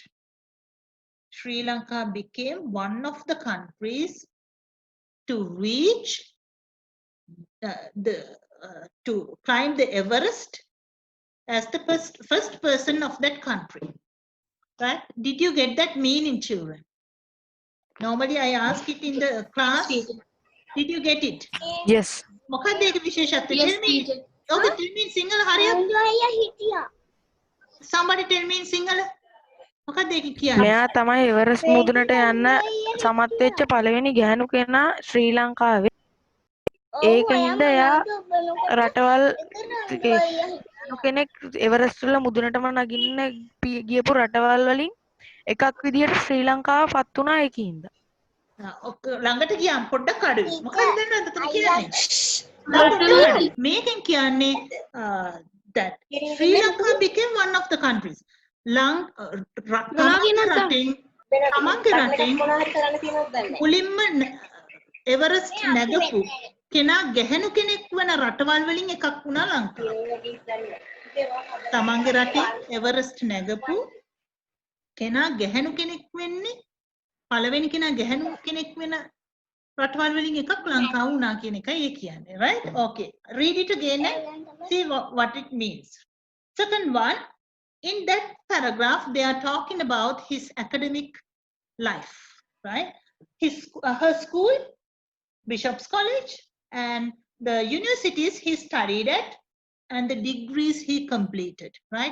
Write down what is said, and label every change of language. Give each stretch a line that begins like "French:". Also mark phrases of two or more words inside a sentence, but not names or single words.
English: Sri Lanka became one of the countries to reach to climb the Everest as the first person of that country. Right? Did you get that meaning, children? Normally I ask it in the class. Did you get it? Yes.
Sinhala: මොකක්ද ඒක විශේෂත්වය?
English: Yes, Tell me. teacher. Okay, tell me in Sinhala හරියට. Somebody tell me in Sinhala.
Sinhala: මොකක්ද ඒක කියන්නේ? මෙයා තමයි එවරස් මුදුනට යන්න සමත් වෙච්ච පළවෙනි ගැහණු කෙනා ශ්‍රී ලංකාවේ. ඒකින්ද එයා රටවල් කෙනෙක් එවරස් වල මුදුනටම නගින්න ගියපු රටවල් වලින් එකක් විදියට ශ්‍රී ලංකාව පත් වුණා ඒකින්ද. ළඟට ගියාම පොඩ්ඩක් අඩුයි. මොකක්ද දන්නවද එතන කියන්නේ? මේකෙන් කියන්නේ
English: that Sri Lanka became one of the countries.
Sinhala: තමන්ගේ රටෙන් මුලින්ම එවරස්ට් නැගපු කෙනා ගැහැණු කෙනෙක් වන රටවල් වලින් එකක් වුණා ලංකාව. තමන්ගේ රටේ එවරස්ට් නැගපු කෙනා ගැහැණු කෙනෙක් වෙන්නේ පළවෙනි කෙනා ගැහැණු කෙනෙක් වෙන රටවල් වලින් එකක් ලංකාව වුණා කියන එකයි ඒ කියන්නේ.
English: Right? Okay. Read it again and see what it means. Second one, in that paragraph, they are talking about his academic life, right? Her school, Bishop's College, and the universities he studied at, and the degrees he completed, right?